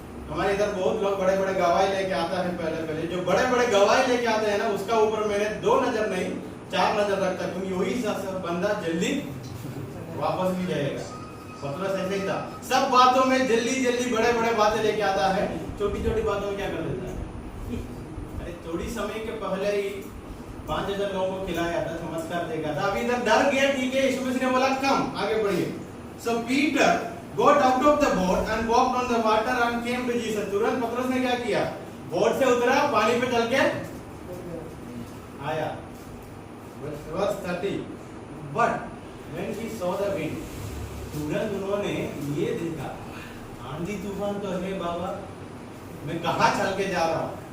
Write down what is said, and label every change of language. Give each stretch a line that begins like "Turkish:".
Hindi: हमारे इधर बहुत लोग बड़े बड़े गवाही लेके आता है। पहले जो बड़े बड़े गवाही लेके आते हैं ना, उसका ऊपर मैंने 2 नजर नहीं 4 नजर रखता, क्योंकि वही बंदा जल्दी वापस भी जाएगा। पतरस ऐसे ही था, सब बातों में जल्दी बड़े बड़े बातें लेके आता है, छोटी बातों में क्या कर देता है। अरे थोड़ी समय के पहले ही 5,000 लोगों को खिलाया था, चमत्कार देखा था, अभी इधर डर गया। ठीक है, यीशु मसीह ने बोला कम, आगे बढ़िए।
English: So Peter got out of the boat and walked on the water and came to Jesus.
Hindi: तुरंत पतरस ने क्या किया, बोट से उतरा, पानी पे चल के आया।
English: Verse 30. But when he saw the wind,
Hindi: तुरंत उन्होंने ये देखा, आंधी तूफान तो है बाबा, मैं कहाँ चल के जा रहा हूँ।